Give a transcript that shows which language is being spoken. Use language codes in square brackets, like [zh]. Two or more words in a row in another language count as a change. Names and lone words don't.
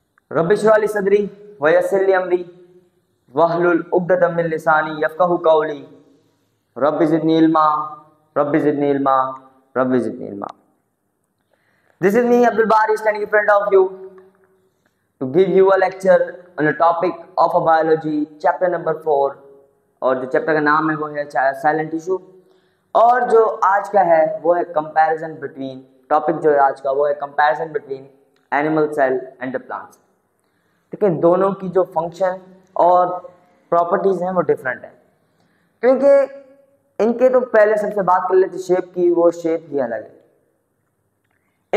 [ar] رب اشرح لي صدري ويسر لي أمري واحلل عقدة من لساني يفقهوا قولي رب زدني علما رب زدني علما رب زدني علما. [en] This is me Abdul Bari standing in front of you to give you a lecture on a topic of a biology chapter number 4 [hi] और जो चैप्टर का नाम है वो है [en] silent tissue [hi] और जो आज का है वो है [en] comparison between topic [hi] जो है आज का वो है [en] comparison between animal cell and the plants. [hi] ठीक है, दोनों की जो फंक्शन और प्रॉपर्टीज हैं वो डिफरेंट है क्योंकि इनके तो पहले सबसे बात कर लेते शेप की, वो शेप ही अलग है।